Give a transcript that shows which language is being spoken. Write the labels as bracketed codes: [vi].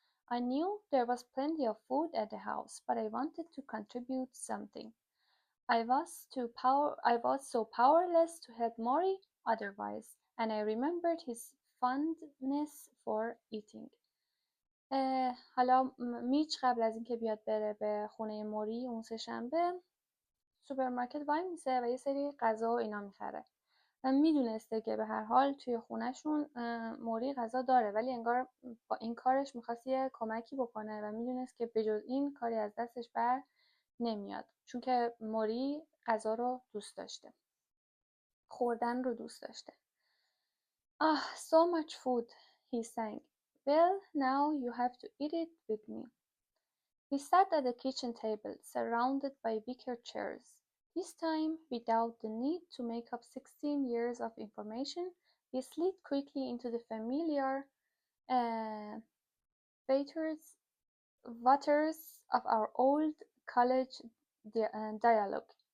[en] I knew there was plenty of food at the house, but I wanted to contribute something. I was so powerless to help Maury otherwise, and I remembered his fondness for eating. [fa] حالا میچ قبل از اینکه بیاد بره به خونه موری اون سه‌شنبه سوپرمارکت وای میسه و یه سری غذا و اینا میخره و میدونسته که به هر حال توی خونهشون موری غذا داره، ولی انگار با این کارش میخواست یه کمکی بکنه و میدونست که بجز این کاری از دستش بر نمیاد، چون که موری غذا رو دوست داشته، خوردن رو دوست داشته. [en] So much food, he sang. Well, now you have to eat it with me. We sat at the kitchen table, surrounded by wicker chairs. This time, without the need to make up 16 years of information, we slid quickly into the familiar uh, waters of our old college dialogue.